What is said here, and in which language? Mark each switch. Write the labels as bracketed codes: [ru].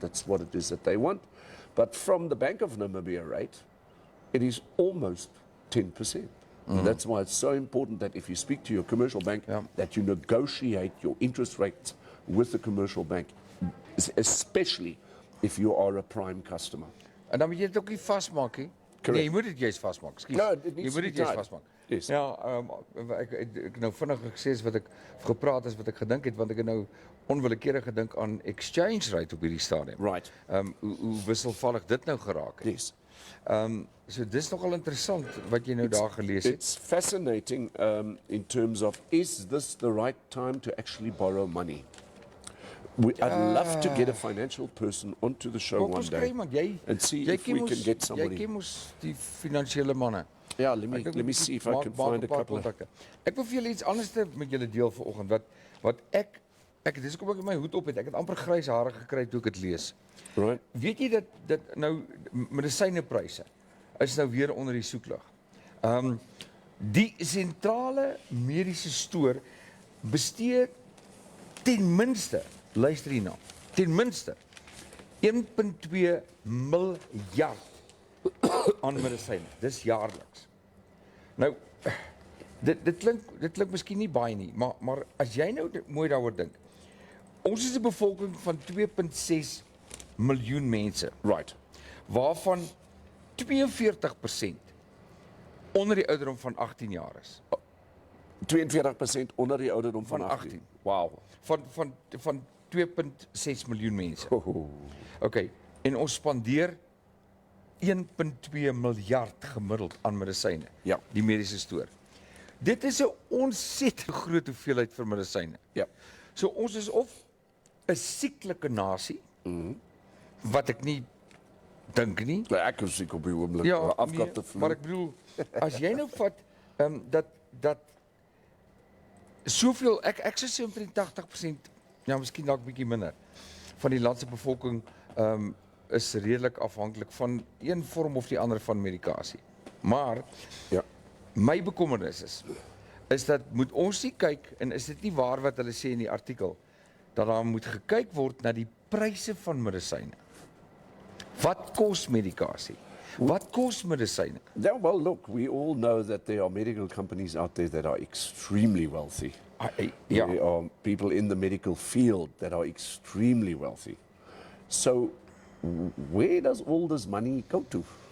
[en] That's what it is that they want. But from the Bank of Namibia rate, it is almost 10%. And that's why it's so important that if you speak to your commercial bank, that you negotiate your interest rates with the commercial bank, especially if you are a prime customer. [af] En dan moet jy dit ook nie vasmaak nie. [en] Correct. [af] Nee, jy moet dit juist vasmaak. Ekskuus. [en] No, it needs [af] Jy [en] to [af] moet [en] be [af] dit juist [en] tied. [af] vasmaak. [en] Yes. [af] Ja, ek nou vinnig gesê is wat ek gepraat is wat ek gedink het, want ek het nou onwillekeurig gedink aan exchange rate op hierdie stadium. [en] Right. [af] Hoe wisselvallig dit nou geraak het. [en] Yes. [af] So dis nogal interessant wat jy nou daar gelees het. [en] It's fascinating in terms of, is this the right time to actually borrow money? I'd love to get a financial person onto the show one day and see if we can get somebody. [af] Jy ken mos die finansiële manne. [en] Yeah, let me see if I can find a couple of... [af] Ek wil vir julle iets anders met julle deel vanoggend wat ek dis kom ek my hoed op het. Ek het amper grys hare gekry toe ek dit lees. [en] Right. [af] Weet jy dat nou medisynepryse is nou weer onder die soeklig. Die sentrale mediese stoor bestee ten minste, luister hierna, ten minste 1.2 miljard aan medisyne. Dis jaarliks. Nou dit klink miskien nie baie nie, maar as jy nou mooi daaroor dink. Ons is 'n bevolking van 2.6 miljoen mense. [en] Right. [af] Waarvan 42% onder die ouderdom van 18 jaar is. 42% onder die ouderdom van 18. Wow. Van 2.6 miljoen mense. [en] Oh. [af] Okay, en ons spandeer 1.2 miljard gemiddeld aan medisyne. Ja. Die mediese stoor. Dit is 'n ontsettend groot hoeveelheid vir medisyne. Ja. So ons is of 'n sieklike nasie, wat ek nie dink nie. Ek is siek op die oomblik. Ja, Afgat te vloei. maar ek bedoel, as jy nou vat dat soveel, ek sou sê omtrent 80%, ja, miskien dalk bietjie minder, van die land se bevolking is redelik afhanklik van een vorm of die ander van medikasie. Maar Ja. my bekommernis is dat moet ons nie kyk, en is dit nie waar wat hulle sê in die artikel, dat daar moet gekyk word na die pryse van medisyne. Wat kos medikasie? Wat kos medisyne? [en] Yeah, well, look, we all know that there are medical companies out there that are extremely wealthy. [af] Ja, [en] There are people in the medical field that are extremely wealthy. So, where does all this money go to?